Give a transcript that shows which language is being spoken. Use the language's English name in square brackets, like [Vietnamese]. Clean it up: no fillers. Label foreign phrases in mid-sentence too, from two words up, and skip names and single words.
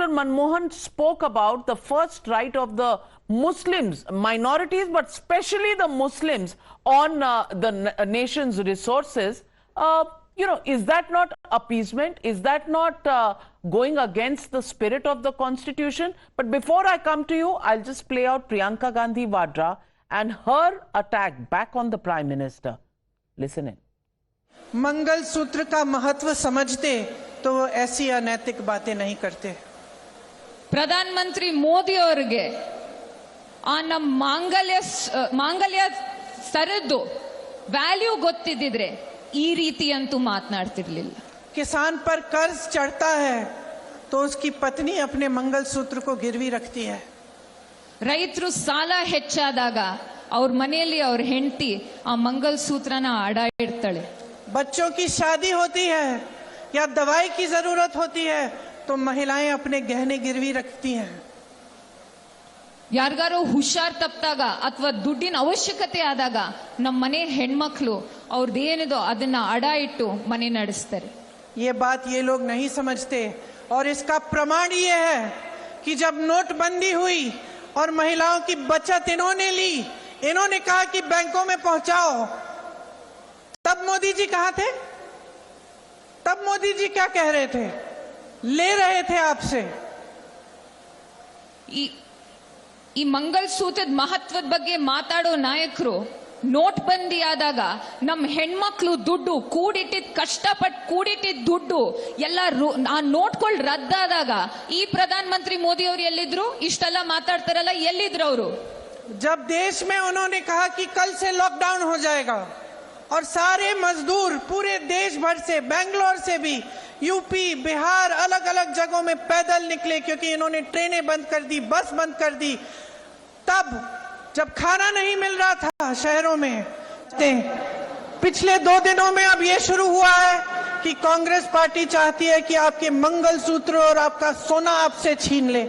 [English] Manmohan spoke about the first right of the Muslims, minorities, but especially the Muslims on the nation's resources, is that not appeasement? Is that not going against the spirit of the constitution? But before I come to you, I'll just play out Priyanka Gandhi Vadra and her attack back on the Prime Minister. Listen in. [Hindi] मंगल सूत्र का महत्व समझते तो वो ऐसी अनैतिक बातें नहीं करते। [Kannada] प्रधानमंत्री मोदी ಅವರಿಗೆ ನಮ್ಮ ಮಾಂಗಲ್ಯ ಸರದ್ದು ವ್ಯಾಲ್ಯೂ ಗೊತ್ತಿದ್ದಿದ್ರೆ ಈ ರೀತಿ ಅಂತೂ ಮಾತನಾಡ್ತಿರ್ಲಿಲ್ಲ। [Hindi] किसान पर कर्ज चढ़ता है तो उसकी पत्नी अपने मंगलसूत्र को गिरवी रखती है। [Kannada] ರೈತರು ಸಾಲ ಹೆಚ್ಚಾದಾಗ ಅವ್ರ ಮನೆಯಲ್ಲಿ ಅವ್ರ ಹೆಂಡತಿ ಆ ಮಂಗಲಸೂತ್ರನ ಅಡ ಇಡ್ತಾಳೆ। [Hindi] बच्चों की शादी होती है या दवाई की जरूरत होती है तो महिलाएं अपने गहने गिरवी रखती हैं। [Kannada] ಯಾರಿಗಾರು ಹುಷಾರ್ ತಪ್ಪಿದಾಗ ಅಥವಾ ದುಡ್ಡಿನ ಅವಶ್ಯಕತೆ ಆದಾಗ ನಮ್ಮ ಮನೆ ಹೆಣ್ಮಕ್ಳು ಅವ್ರದ್ದೇನಿದೋ ಅದನ್ನ ಅಡ ಇಟ್ಟು ಮನೆ ನಡೆಸ್ತಾರೆ। [Hindi] ये बात ये लोग नहीं समझते और इसका प्रमाण ये है कि जब नोटबंदी हुई और महिलाओं की बचत इन्होंने ली, इन्होंने कहा कि बैंकों में पहुंचाओ, तब मोदी जी कहां थे? तब मोदी जी क्या कह रहे थे? ले रहे थे आपसे। [Kannada] ಈ ಮಂಗಲಸೂತ್ರದ ಮಹತ್ವದ ಬಗ್ಗೆ ಮಾತಾಡೋ ನಾಯಕರು ನೋಟ್ ಬಂದಿ ಆದಾಗ ನಮ್ಮ ಹೆಣ್ಮಕ್ಳು ದುಡ್ಡು ಕೂಡಿಟ್ಟಿದ್ ಕಷ್ಟಪಟ್ಟು ಕೂಡಿಟ್ಟಿದ್ ದುಡ್ಡು ಎಲ್ಲ ಆ ನೋಟ್ಗಳು ರದ್ದಾದಾಗ ಈ ಪ್ರಧಾನ ಮಂತ್ರಿ ಮೋದಿ ಅವರು ಎಲ್ಲಿದ್ರು? ಇಷ್ಟೆಲ್ಲ ಮಾತಾಡ್ತಾರಲ್ಲ, ಎಲ್ಲಿದ್ರು ಅವರು? [Hindi] जब देश में उन्होंने कहा कि कल से लॉकडाउन हो जाएगा और सारे मजदूर पूरे देश भर से, बेंगलोर से भी, यूपी, बिहार, अलग अलग जगहों में पैदल निकले क्योंकि इन्होंने ट्रेनें बंद कर दी, बस बंद कर दी। तब जब खाना नहीं मिल रहा था शहरों में, पिछले 2 दिनों में अब ये शुरू हुआ है कि कांग्रेस पार्टी चाहती है कि आपके मंगलसूत्र और आपका सोना आपसे छीन ले।